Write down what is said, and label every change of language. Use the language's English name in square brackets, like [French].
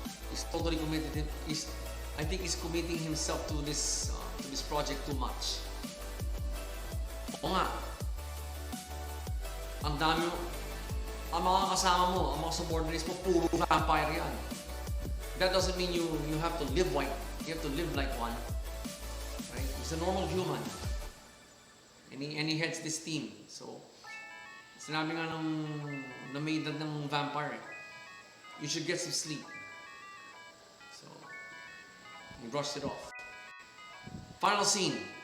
[English] He's totally committed. I think he's committing himself to this project too much. [Filipino] Oo nga. Ang dami, ang mga kasama mo, ang mga subordinates mo, puro vampire yan. [English] That doesn't mean you have to live like one. Right? He's a normal human. And he heads this team. [Filipino] So, sinabi nga na may edad ng vampire. [English] You should get some sleep. So, he brushed it off. Final scene.